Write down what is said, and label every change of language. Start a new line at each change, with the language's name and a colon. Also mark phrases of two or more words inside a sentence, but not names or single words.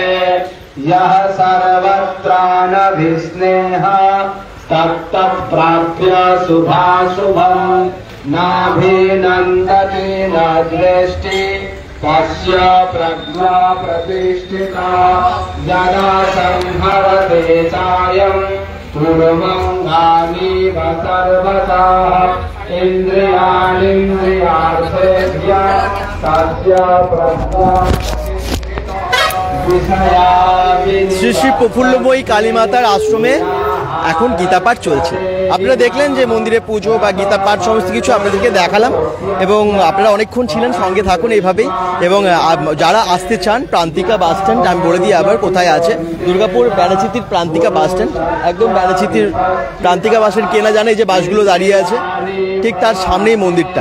Sanskrit: यः सर्वत्रानभिस्नेहः तत्तः प्राप्य शुभाशुभम् नाभिनन्दति न द्वेष्टि तस्य प्रज्ञा प्रतिष्ठिता। यदा संहरते चायम् पूर्वमङ्गानीव सर्वतः इन्द्रियाणीन्द्रियार्थेभ्यः तस्य प्रज्ञा
Bangla: শ্রী শ্রী প্রফুল্লময়ী কালীমাতার আশ্রমে এখন গীতা পাঠ চলছে। আপনারা দেখলেন যে মন্দিরে পুজো বা গীতা পাঠ সমস্ত কিছু আপনাদেরকে দেখালাম এবং আপনারা অনেকক্ষণ ছিলেন, সঙ্গে থাকুন এইভাবেই। এবং যারা আসতে চান প্রান্তিকা বাস স্ট্যান্ড, আমি বলে দিই আবার কোথায় আছে, দুর্গাপুর ব্যানাচিতির প্রান্তিকা বাস স্ট্যান্ড, একদম ব্যানাচিতির প্রান্তিকা বাসের কেনা জানে যে বাসগুলো দাঁড়িয়ে আছে ঠিক তার সামনেই মন্দিরটা।